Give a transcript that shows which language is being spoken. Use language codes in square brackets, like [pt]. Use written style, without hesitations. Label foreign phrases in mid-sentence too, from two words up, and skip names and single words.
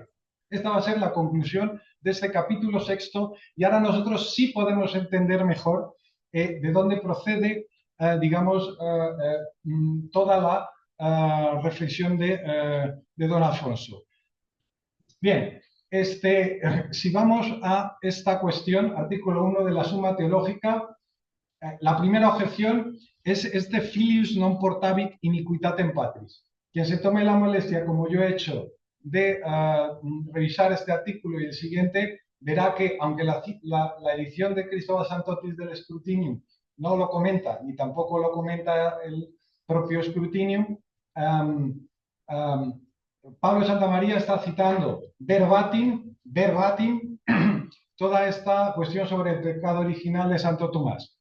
[es] Esta va a ser la conclusión de este capítulo sexto y ahora nosotros sí podemos entender mejor de dónde procede, digamos, toda la reflexión de don Alfonso. Bien, si vamos a esta cuestión, artículo 1 de la Suma Teológica, la primera objeción es este [la] filius non portabit iniquitatem patris. [es] Quien se tome la molestia, como yo he hecho, de revisar este artículo y el siguiente, verá que aunque la edición de Cristóbal Santotis del Scrutinium no lo comenta, ni tampoco lo comenta el propio Scrutinium, Pablo de Santa María está citando verbatim, toda esta cuestión sobre el pecado original de Santo Tomás.